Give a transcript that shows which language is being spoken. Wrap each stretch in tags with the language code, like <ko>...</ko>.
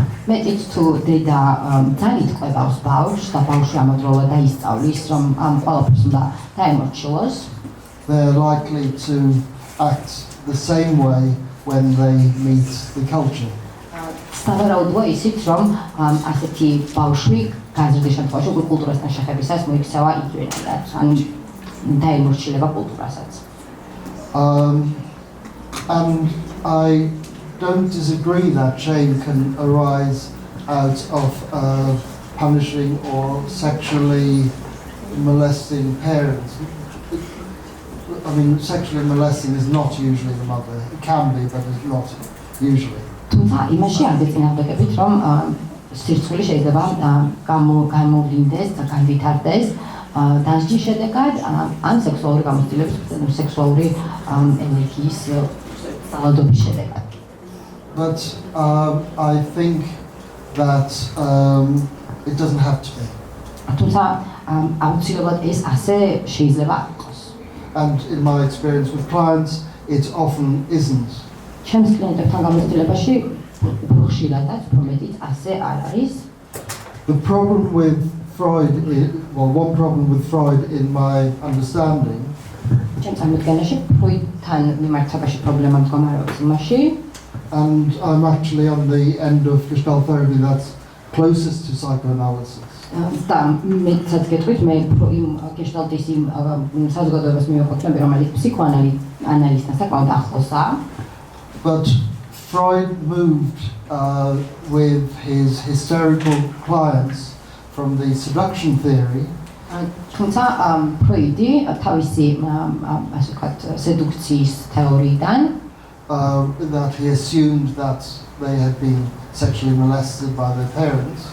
<ka>მეტიც თუ დედა ძალით ყვებავს ბავშვს და ბავშვი ამავდროულად დაისწავლის, რომ ამ ყველაფერს უნდა დაემორჩილოს,</ka> <en>they're likely to act the same way when they meet the culture.</en> <ka>სავარაუდოა ისიც, რომ ასეთი ბავშვი გაზრდის შემთხვევაში უკვე კულტურასთან შეხებისას მოიქცევა იგივენად, ან დაემორჩილება კულტურასაც.</ka> <en>And I don't disagree that shame can arise out of punishing or sexually molesting parents. I mean, sexually molesting is not usually the mother. It can be, but it's not usually.</en> <ka>თუმცა იმაში არ გეწინააღმდეგებით, რომ სირცხვილი შეიძლება გამოვლინდეს და განვითარდეს დასჯის შედეგად ან სექსუალური გამოცდილების, სექსუალური ენერგიის ძალადობის შედეგად.</ka> <en>But I think that it doesn't have to be.</en> <ka>თუმცა აუცილებლად ეს ასე შეიძლება იყოს.</ka> <en>And in my experience with clients, it often isn't.</en> <ka>ჩემს კლიენტებთან გამოცდილებაში უფრო ხშირადაც, უფრო მეტიც ასე არ არის.</ka> <en>The problem with Freud is, well, one problem with Freud in my understanding,</en> <ka>ჩემს წარმოდგენაში ფროიდთან მიმართებაში პრობლემა მდგომარეობს იმაში,</ka> <en>and I'm actually on the end of Gestalt therapy that's closest to psychoanalysis.</en> <ka>და მეცაც გეტყვით, მე იმ გეშტალტის იმ საზოგადოებას მივაკუთვნები, რომელიც ფსიქოანალიზთან საკმაოდ ახლოსაა.</ka> <en>But Freud moved with his hysterical clients from the seduction theory</en> <ka>თუმცა ფროიდი თავისი ასე ვთქვათ სედუქციის თეორიიდან</ka> <en>that he assumed that they had been sexually molested by their parents.</en>